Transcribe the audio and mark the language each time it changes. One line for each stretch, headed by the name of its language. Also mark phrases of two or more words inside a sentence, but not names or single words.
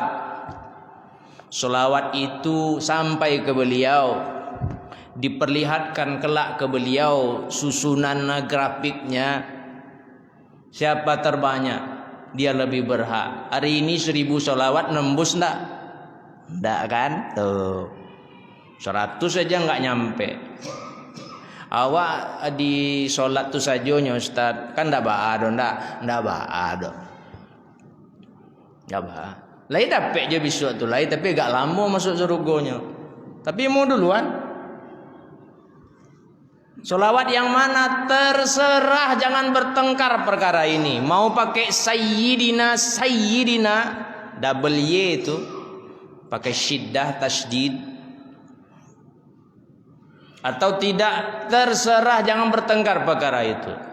Indonesian: Sholawat itu sampai ke beliau, diperlihatkan kelak ke beliau susunan grafiknya. Siapa terbanyak, dia lebih berhak. Hari ini 1000 sholawat nembus ndak? Ndak kan? Tuh 100 saja nggak nyampe.
Minangkabau: Awak di sholat tu sajonya Ustaz, kan ndak baado, ndak baado. Ndak ba. Lai dapat je besok tu lai,
Indonesian: tapi agak lama masuk surganya. Tapi mau duluan. Sholawat yang mana terserah, jangan bertengkar perkara ini. Mau pakai sayyidina
English: double Y
Indonesian: itu, pakai syiddah tasydid atau tidak, terserah, jangan bertengkar perkara itu.